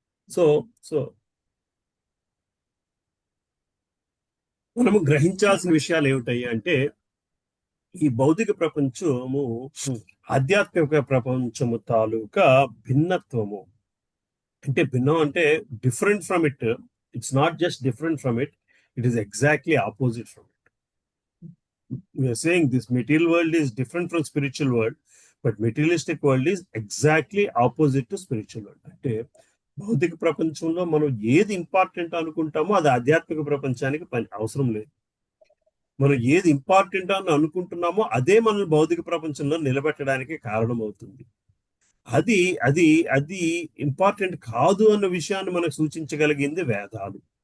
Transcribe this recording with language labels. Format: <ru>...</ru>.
<te>So so మనము గ్రహించాల్సిన విషయాలు ఏమిటయ్యా అంటే, ఈ భౌతిక ప్రపంచము ఆధ్యాత్మిక ప్రపంచము తాలూకా భిన్నత్వము. అంటే భిన్నం అంటే</te> <en>Different from it. It's not just different from it, it is exactly opposite from it. We are saying this material world is different from spiritual world, but materialistic world is exactly opposite to spiritual world.</en> <te>అంటే భౌతిక ప్రపంచంలో మనం ఏది important అనుకుంటామో అది ఆధ్యాత్మిక ప్రపంచానికి అవసరం లేదు. మనం ఏది ఇంపార్టెంట్ అని అనుకుంటున్నామో అదే మన భౌతిక ప్రపంచంలో నిలబెట్టడానికి కారణం అవుతుంది. అది అది అది ఇంపార్టెంట్ కాదు అన్న విషయాన్ని మనకు సూచించగలిగింది వేదాలు.</te>